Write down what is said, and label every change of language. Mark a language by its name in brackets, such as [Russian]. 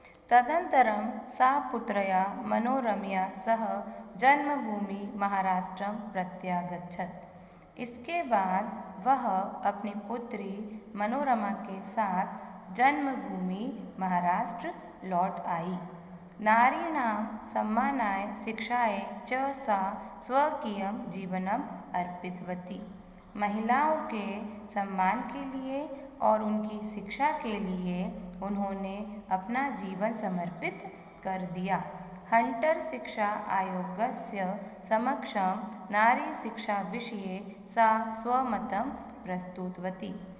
[Sanskrit] तदंतरम सा पुत्रया मनोरमया सह जन्मभूमि महाराष्ट्रम प्रत्यागच्छत्। [Hindi] इसके बाद वह अपनी पुत्री मनोरमा के साथ जन्मभूमि महाराष्ट्र लौट आई। [Sanskrit] नारीणां सम्मानाय शिक्षायै च सा स्वकीयं जीवनम् अर्पितवती। [Hindi] महिलाओं के सम्मान के लिए और उनकी शिक्षा के लिए उन्होंने अपना जीवन समर्पित कर दिया। [Sanskrit] हंटर शिक्षा आयोगस्य समक्षं नारी शिक्षा विषये सा स्वमतं प्रस्तुतवती।